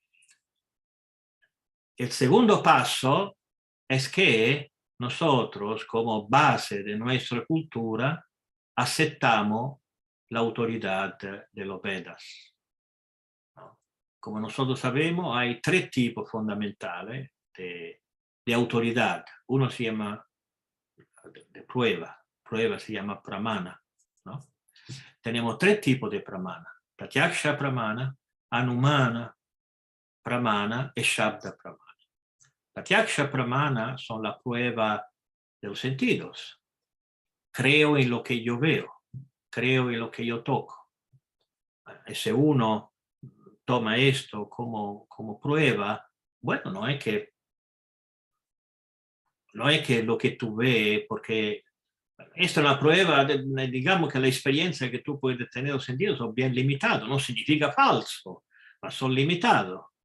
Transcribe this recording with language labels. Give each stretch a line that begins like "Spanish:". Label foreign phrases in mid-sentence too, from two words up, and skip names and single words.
Spanish: El segundo paso es que nosotros, como base de nuestra cultura, aceptamos la autoridad de los Vedas. ¿No? Como nosotros sabemos, hay tres tipos fundamentales de autoridad. Uno se llama de prueba se llama pramana, ¿no? Tenemos tres tipos de pramana:
Sanskrit: प्रत्यक्ष प्रमाण, अनुमान प्रमाण
Spanish: y
Sanskrit: शब्द प्रमाण. प्रत्यक्ष प्रमाण
Spanish: son la prueba de los sentidos. Creo en lo que yo veo, creo en lo que yo toco. Y si uno toma esto como prueba, bueno, no es que lo que tú ves, porque esta es una prueba, digamos que la experiencia que tú puedes tener en los sentidos son bien limitados, no significa falso, ma son limitados.